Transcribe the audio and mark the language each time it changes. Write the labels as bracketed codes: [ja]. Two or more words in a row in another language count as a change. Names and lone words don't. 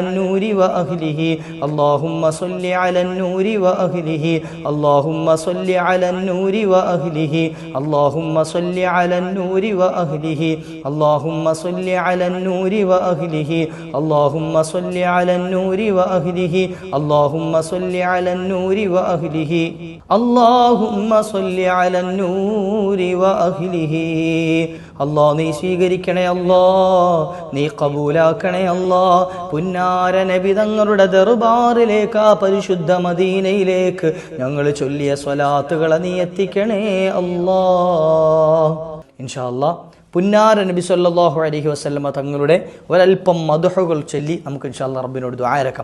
[ar] النور وأهله اللهم صل على النور وأهله اللهم صل على النور وأهله اللهم صل على النور وأهله اللهم صل على النور وأهله اللهم صل على النور وأهله اللهم صل على النور وأهله اللهم صل على النور وأهله [ml] അല്ലാഹ് നീ സ്വീകരിക്കണേ അല്ലാഹ്, നീ കബൂലാക്കണേ അല്ലാഹ്. പുന്നാര നബി തങ്ങളുടെ ദർബാറിലേക്ക്, ആ പരിശുദ്ധ മദീനയിലേക്ക് ഞങ്ങൾ ചൊല്ലിയ സ്വലാത്തുകളെ നീ എത്തിക്കണേ അല്ലാഹ്. [ar] إن شاء الله [ml] പുന്നാര നബി [ar] صلى الله عليه وسلم [ml] തങ്ങളുടെ ഒരൽപ്പം മദ്ഹുകൾ ചൊല്ലി നമുക്ക് [ar] إن شاء الله [ml] റബ്ബിനോട് ദുആ ഇറക്കാം.